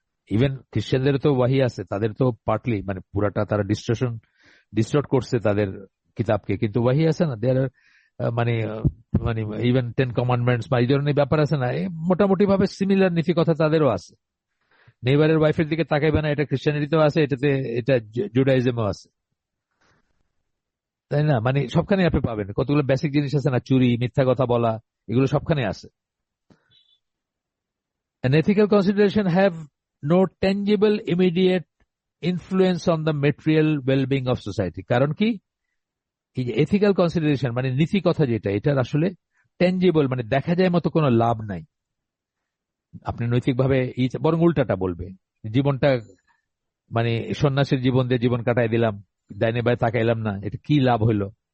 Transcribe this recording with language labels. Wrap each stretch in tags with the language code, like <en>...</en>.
<bn>Even খ্রিস্টানদের তো ওয়াহি আছে, তাদের তো পার্টলি মানে পুরাটা তারা ডিস্টর্ট করছে তাদের কিতাবকে, কিন্তু ওয়াহি আছে না, দেয়ার মানে মানে ইভেন 10 কমান্ডমেন্টস বা এই ধরনের ব্যাপার আছে না, মোটামুটি ভাবে সিমিলার নীতি কথা তাদেরও আছে। নেইবারের ওয়াইফের দিকে তাকাইবে না, এটা খ্রিস্টানিটিতেও আছে, এটা জুডাইজমও আছে, তাই না? মানে সবখানে আপনি পাবেন কতগুলো বেসিক জিনিস আছে না, চুরি, মিথ্যা কথা বলা, এগুলো সবখানে আছে।</bn> <en>An ethical consideration have no tangible immediate influence on the material well-being of society.</en> <bn>কারণ কি, এই যে এথিক্যাল কনসিডারেশন মানে নীতি কথা যেটা, এটার আসলে ট্যাঞ্জিবল মানে দেখা যায় মতো কোনো লাভ নাই। আপনি নৈতিকভাবে বরং উল্টাটা বলবে, জীবনটা মানে সন্ন্যাসের জীবন দিয়ে জীবন কাটাই দিলাম, ডাইনে বাই তাকাইলাম না, এটা কি লাভ হইলো?</bn>